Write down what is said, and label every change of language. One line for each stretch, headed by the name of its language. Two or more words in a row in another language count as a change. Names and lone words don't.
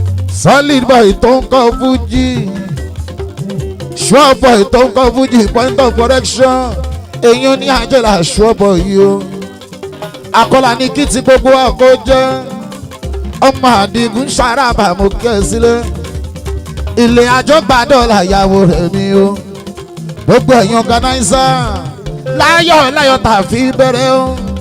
English: Solid boy
Yoruba: tó ń kọ Fuji.
English: Sure boy tó ń kọ Fuji, point of correction.
Yoruba: Èyàn ní Angela
English: sure boy
Yoruba: yìí o. Akọ́lá ní kí ti gbogbo wa kó jẹ́. Ọmọ Àdìgún Ṣàràbà mo kí ẹ sílé. Ilé àjọgbá dọ́là ìyàwó rẹ̀ mi o. Gbogbo ẹ̀yin organizer. Láyọ̀ láyọ̀ tá a fi bẹ̀rẹ̀ o.